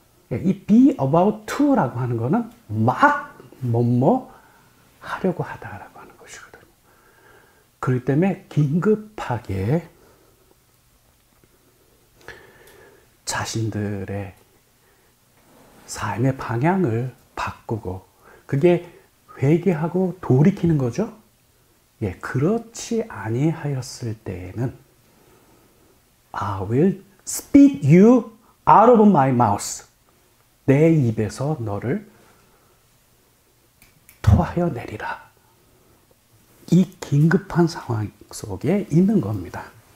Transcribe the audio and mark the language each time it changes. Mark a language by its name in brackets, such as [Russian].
[Korean] 이 be about to라고 하는 거는 막 뭐뭐 하려고 하다라고 하는 것이거든요. 그렇기 때문에 긴급하게 자신들의 삶의 방향을 바꾸고, 그게 회개하고 돌이키는 거죠. 그렇지 아니하였을 때에는 [English] I will spit you out of my mouth. [Korean] 내 입에서 너를 토하여 내리라. 이 긴급한 상황 속에 있는 겁니다.